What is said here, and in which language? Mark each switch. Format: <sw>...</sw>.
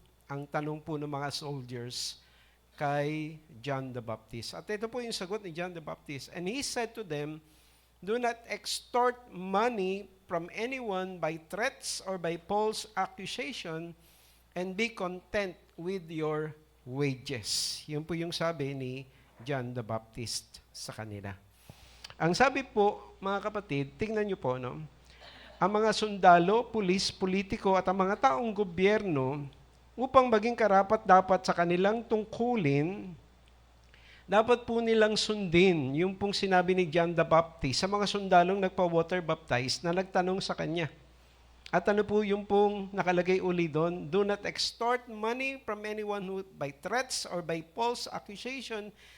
<tl>Ang tanong po ng mga soldiers kay John the Baptist. At ito po yung sagot ni John the Baptist.</tl> <en>And he said to them, do not extort money from anyone by threats or by false accusation, and be content with your wages.</en> <tl>Yun po yung sabi ni John the Baptist sa kanila. Ang sabi po, mga kapatid, tingnan nyo po, no? Ang mga sundalo, pulis, politiko, at ang mga taong gobyerno, upang maging karapat-dapat sa kanilang tungkulin, dapat po nilang sundin yung pong sinabi ni John the Baptist sa mga sundalong nagpa-water baptize na nagtanong sa kanya. At ano po yung pong nakalagay uli doon?</tl> <en>Do not extort money from anyone who by threats or by false accusation.</en>